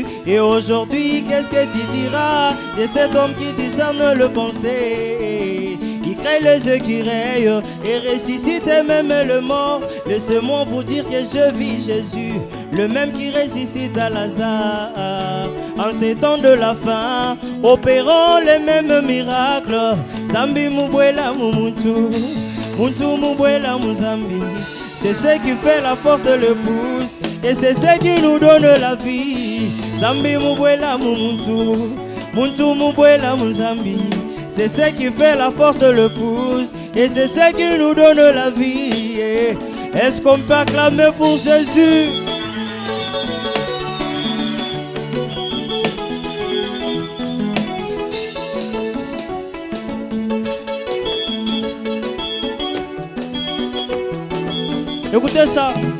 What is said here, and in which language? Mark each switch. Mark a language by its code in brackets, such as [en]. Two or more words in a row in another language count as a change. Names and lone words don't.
[fr] Et aujourd'hui, qu'est-ce que tu diras de cet homme qui discerne le pensée? Il crée les yeux qui rayent et ressuscite même le mort. Laissez-moi vous dire que je vis Jésus, le même qui ressuscite à Lazare. En ces temps de la fin, opérant les mêmes miracles. [lua] Zambi mubwela muntu, muntu mubwela muzambi. [fr] C'est ce qui fait la force de l'épouse et c'est ce qui nous donne la vie. [lua] Zambi mubwela muntu, muntu mubwela muzambi. [fr] C'est ce qui fait la force de l'épouse et c'est ce qui nous donne la vie. Est-ce qu'on peut acclamer pour Jésus? Écoutez ça.